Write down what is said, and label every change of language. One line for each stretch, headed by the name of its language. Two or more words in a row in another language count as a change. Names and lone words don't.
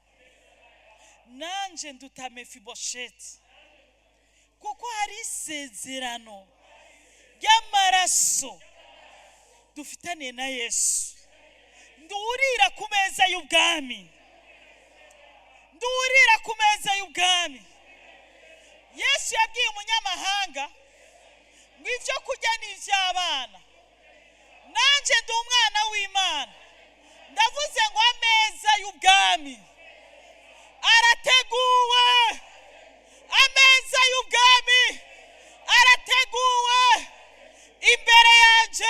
Rundi: Nanje nduta Mefibosheti, kuko hari isezerano ry'amaraso dufitaniye na Yesu. Ndurira ku meza y'ubwami, ndurira ku meza y'ubwami. Yesu yabwiye umunyamahanga ngo ibyo kurya ni iby'abana nanjye ndi umwana w'Imana ndavuze ngo ameza y'ubwami arateguwe ameza y'ubwami arateguwe imbere yanjye